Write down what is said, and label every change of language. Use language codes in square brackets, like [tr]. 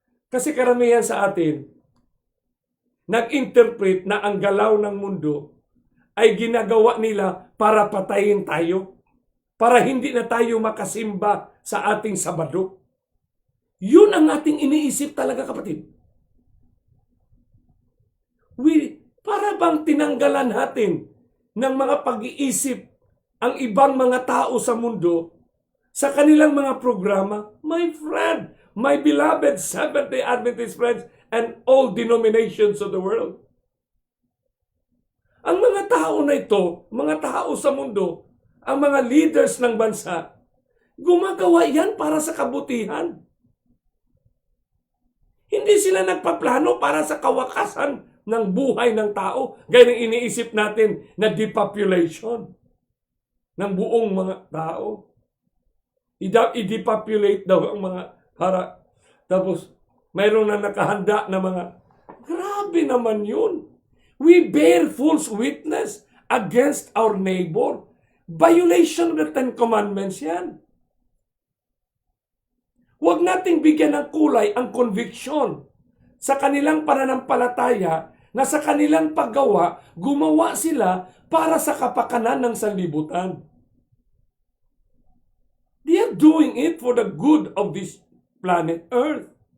[tl] Kasi karamihan sa atin, nag-interpret na ang galaw ng mundo ay ginagawa nila para patayin tayo, para hindi na tayo makasimba sa ating Sabado. Yun ang ating iniisip talaga, kapatid. Para bang tinanggalan natin ng mga pag-iisip ang ibang mga tao sa mundo sa kanilang mga programa? [en] My friend, my beloved Seventh-day Adventist friends, and all denominations of the world. [tl] Ang mga tao na ito, mga tao sa mundo, ang mga leaders ng bansa, gumagawa yan para sa kabutihan. Hindi sila nagpaplano para sa kawakasan ng buhay ng tao. Gaya ng iniisip natin na depopulation ng buong mga tao. I-depopulate daw ang mga para. Tapos, mayroon na nakahanda na mga, grabe naman yun. [en] We bear false witness against our neighbor. Violation of the Ten Commandments [tl] yan. Huwag nating bigyan ng kulay ang conviction sa kanilang pananampalataya na sa kanilang paggawa, gumawa sila para sa kapakanan ng sanlibutan. [en] They are doing it for the good of this planet Earth.